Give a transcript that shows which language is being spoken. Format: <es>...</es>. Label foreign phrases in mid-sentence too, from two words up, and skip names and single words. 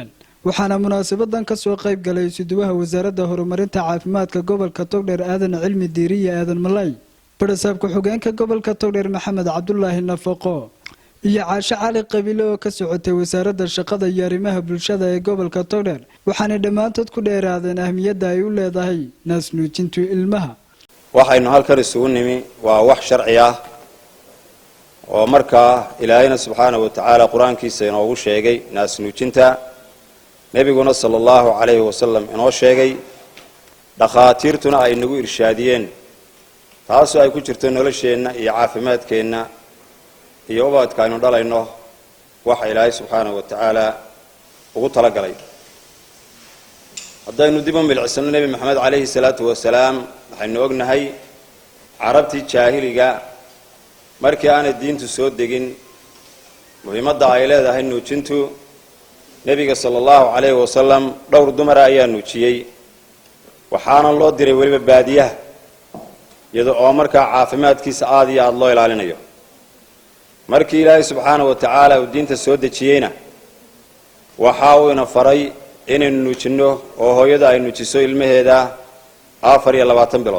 <so>waxaana munaasabadan ka soo qayb galay isuduwaha wasaaradda horumarinta caafimaadka gobolka Togdheer Aadan Cilmi Diiriye Aadan Malay, barasaabka xogeenka gobolka Togdheer Maxamed Cabdullaahi Nafaqo iyo Caasha Cali Qabiile oo ka socotay wasaaradda shaqada iyo arrimaha bulshada ee gobolka Togdheer. waxaana dhammaantood ku dheeraadeen ahmiyadda ay u leedahay naasnuujinta ilmaha. waxaynu halkan isugu nimi waa wax sharci ah oo markaa Ilaahayna</so> <ar>سبحانه وتعالى</ar> <so>quraankiisa inoogu sheegay naasnuujinta. nabiguna</so> <ar>صلى الله عليه وسلم</ar> <so>inoo sheegay, dhakhaatiirtuna ay nagu irshaadiyeen, taasoo ay ku jirto nolosheenna iyo caafimaadkeenna iyo ubadka aynu dhalayno waxa Ilaahay</so> <ar>سبحانه وتعالى</ar> <so>ugu talagalay. haddaynu dib u milicsano nabi maxamed</so> <ar>عليه الصلاة والسلام,</ar> <so>waxaynu ognahay carabtii jaahiliga markii aanay diintu soo degin muhiimadda ay leedahay nuujintu. nabiga</so> <ar>صلى الله عليه وسلم</ar> <so>dhowr dumar ayaa nuujiyay, waxaana loo diray waliba baadiyaha iyadoo oo markaa caafimaadkiisa aad iyo aad loo ilaalinayo. markii Ilaahay</so> <ar>سبحانه وتعالى</ar> <so>uu diinta soo dejiyayna waxa uu ina faray inaynu nuujino oo hooyada ay nuujiso ilmaheeda 24 bilood.</so>